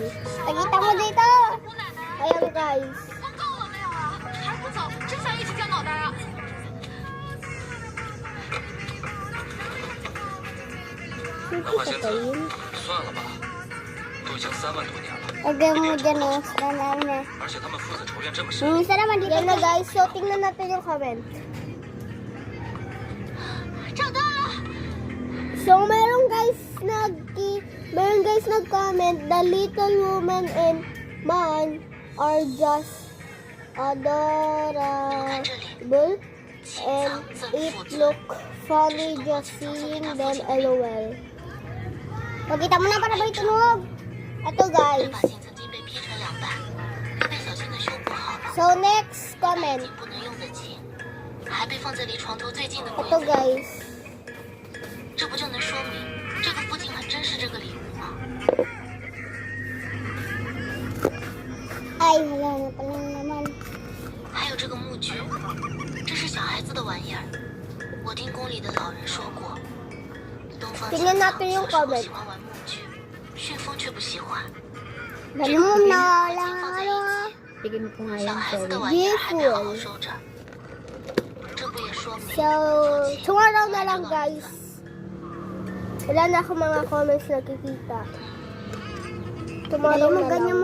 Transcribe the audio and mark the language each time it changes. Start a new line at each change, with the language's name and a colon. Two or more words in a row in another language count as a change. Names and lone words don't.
Filipino: Nakita mo dito. Ayan guys. Agay mo dyan o. Sana na. Yan na guys. So, tingnan natin yung comment. So, meron guys nag-comment,
English: the little woman and man are just adorable and it look funny just seeing them LOL.
Filipino: Pakita mo na para ba itunog? Ito guys. So, next comment. Ito guys.
Chinese: 这不就能说明这个父亲很珍视这个礼物吗？
Filipino: Ay, wala na palang naman.
Chinese: 还有这个木具，这是小孩子的玩意儿。我听宫里的老人说过，东方青草小时候喜欢玩木具，旋风却不喜欢。这个和别人合金放在一起，小孩子的玩意儿还得好好收着。这不也说明
English: So, tomorrow
Filipino: na lang guys. Wala na ako mga comments nakikita. Tomorrow na lang.